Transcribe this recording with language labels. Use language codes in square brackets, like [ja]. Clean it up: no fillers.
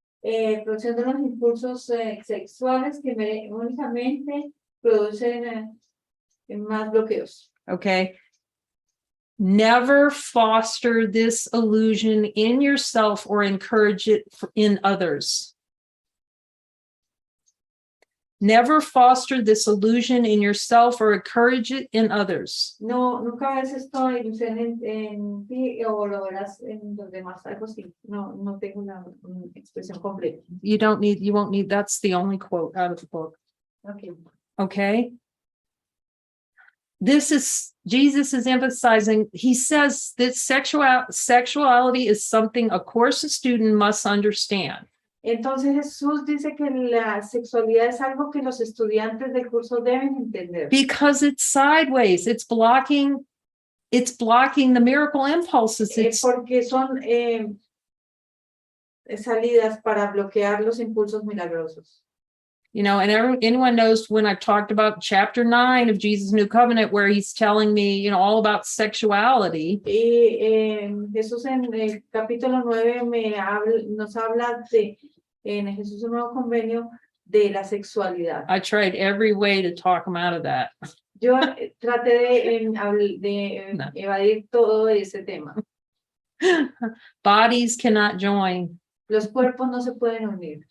[es] Producción de los impulsos sexuales que únicamente producen más bloqueos. [en] Okay. Never foster this illusion in yourself or encourage it in others. Never foster this illusion in yourself or encourage it in others. [es] No, nunca ves esto ilusión en ti o lo verás en los demás, algo así. No, no tengo una expresión completa. [en] You won't need, that's the only quote out of the book. Okay. Okay. Jesus is emphasizing, he says that sexuality is something a course student must understand. [es] Entonces Jesús dice que la sexualidad es algo que los estudiantes del curso deben entender. [en] Because it's sideways, it's blocking the miracle impulses. [es] Porque son salidas para bloquear los impulsos milagrosos. [en] You know, and anyone knows when I've talked about chapter 9 of Jesus' New Covenant, where he's telling me, you know, all about sexuality. [es] Y Jesús en el capítulo 9 nos habla en Jesús un nuevo convenio de la sexualidad. [en] I tried every way to talk him out of that. [es] Yo traté de evadir todo ese tema. [en] Bodies cannot join. [es] Los cuerpos no se pueden unir.